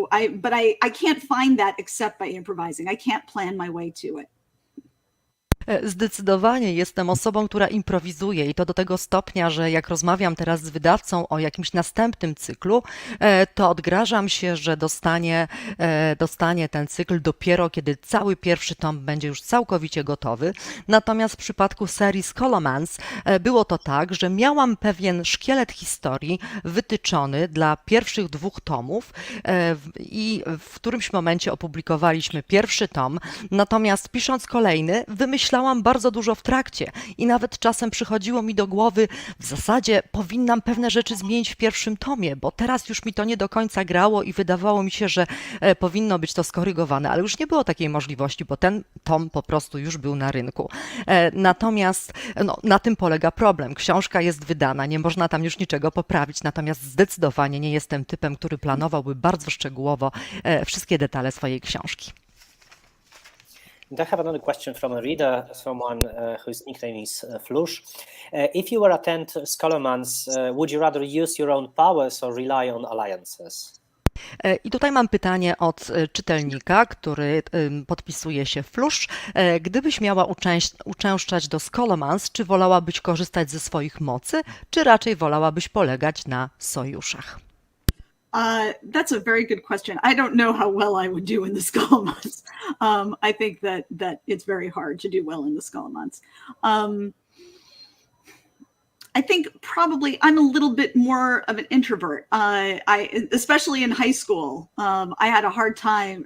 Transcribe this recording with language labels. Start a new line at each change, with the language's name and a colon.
English: But I can't find that except by improvising. I can't plan my way to it.
Polish: Zdecydowanie jestem osobą, która improwizuje i to do tego stopnia, że jak rozmawiam teraz z wydawcą o jakimś następnym cyklu, to odgrażam się, że dostanie ten cykl dopiero, kiedy cały pierwszy tom będzie już całkowicie gotowy. Natomiast w przypadku serii Scholomance było to tak, że miałam pewien szkielet historii wytyczony dla pierwszych 2 tomów i w którymś momencie opublikowaliśmy pierwszy tom, natomiast pisząc kolejny, wymyślałam bardzo dużo w trakcie i nawet czasem przychodziło mi do głowy, w zasadzie powinnam pewne rzeczy zmienić w pierwszym tomie, bo teraz już mi to nie do końca grało i wydawało mi się, że powinno być to skorygowane, ale już nie było takiej możliwości, bo ten tom po prostu już był na rynku. Natomiast na tym polega problem. Książka jest wydana, nie można tam już niczego poprawić, natomiast zdecydowanie nie jestem typem, który planowałby bardzo szczegółowo wszystkie detale swojej książki.
English: And I have another question from a reader, someone whose nickname is Flush. If you were a 10th Scholomance, would you rather use your own powers or rely on alliances?
Polish: I tutaj mam pytanie od czytelnika, który podpisuje się Flush. Gdybyś miała uczęszczać do Scholomance, czy wolałabyś korzystać ze swoich mocy, czy raczej wolałabyś polegać na sojuszach?
English: That's a very good question. I don't know how well I would do in the Scholomance. I think that it's very hard to do well in the Scholomance. I think probably I'm a little bit more of an introvert. Especially in high school, I had a hard time.